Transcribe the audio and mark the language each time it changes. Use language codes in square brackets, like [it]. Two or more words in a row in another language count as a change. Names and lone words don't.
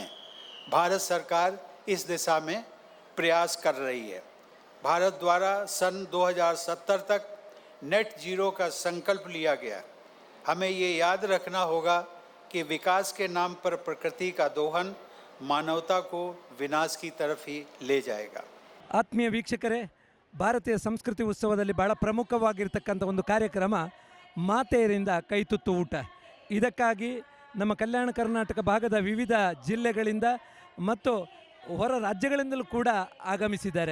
[hi] भारत सरकार इस दिशा में प्रयास कर रही है। भारत द्वारा सन 2070 तक नेट जीरो का संकल्प लिया गया। हमें ये याद रखना होगा कि विकास के नाम पर प्रकृति का दोहन ಮಾನವತಾ को ವಿನಾಶ की तरफ ही ले जाएगा। [kn] ಆತ್ಮೀಯ ವೀಕ್ಷಕರೇ, ಭಾರತೀಯ ಸಂಸ್ಕೃತಿ ಉತ್ಸವದಲ್ಲಿ ಬಹಳ ಪ್ರಮುಖವಾಗಿರ್ತಕ್ಕಂಥ ಒಂದು ಕಾರ್ಯಕ್ರಮ ಮಾತೆಯರಿಂದ ಕೈತುತ್ತು ಊಟ. ಇದಕ್ಕಾಗಿ ನಮ್ಮ ಕಲ್ಯಾಣ ಕರ್ನಾಟಕ ಭಾಗದ ವಿವಿಧ ಜಿಲ್ಲೆಗಳಿಂದ ಮತ್ತು ಹೊರ ರಾಜ್ಯಗಳಿಂದಲೂ ಕೂಡ ಆಗಮಿಸಿದ್ದಾರೆ.